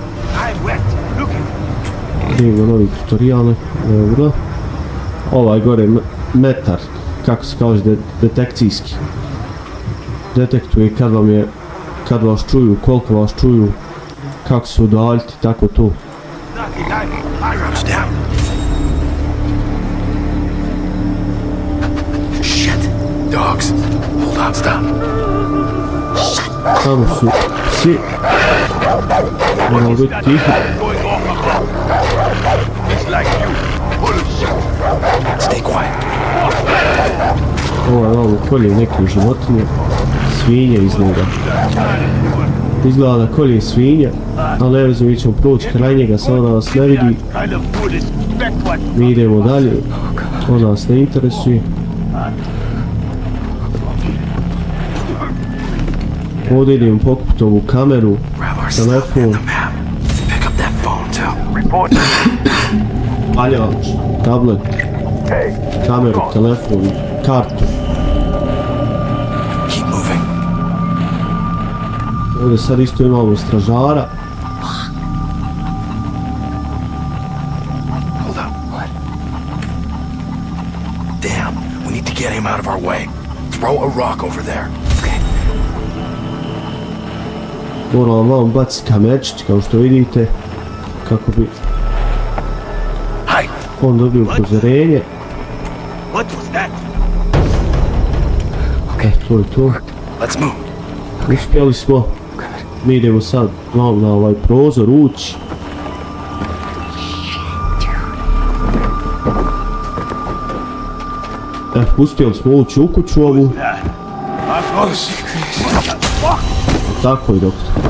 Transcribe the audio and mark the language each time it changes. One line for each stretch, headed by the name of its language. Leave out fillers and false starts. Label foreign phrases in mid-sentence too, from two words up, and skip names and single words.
Bosnian: Idemo novi tutoriale, dobro. Ovaj gore metar, kako se kaže, detekcijski. Detektuje kad vas čuju, koliko vas čuju, kako se udaljiti, tako to.
English: Shit. Dogs. Hold on, stop.
Bosnian: Tamo su psi. Moramo biti tihi.
English: Stay quiet.
Bosnian: Ovo je malo kolje neke životinje. Svinje iz njega. Izgleda da kolje svinje, ali ne znam, mi ćemo proći kraj njega, samo da nas ne vidi. Mi idemo dalje, on nas ne interesuje. Ovdje idemo pokupiti ovu kameru, telefon, paljač, tablet, kameru, telefon, kartu. Ovdje sad isto imamo stražara.
English: Hold up. What? Damn, we need to get him out of our way. Throw a rock over there. Okay.
Bosnian: Moramo malo baciti kamerčić, kao što vidite, kako bi on dobio upozorenje.
English: What was that?
Bosnian: To je to.
English: Let's move.
Bosnian: Uspjeli smo. Mi idemo sad malo na ovaj prozor ući. Uspjeli smo ući u kuću ovu. Tako je, doktor.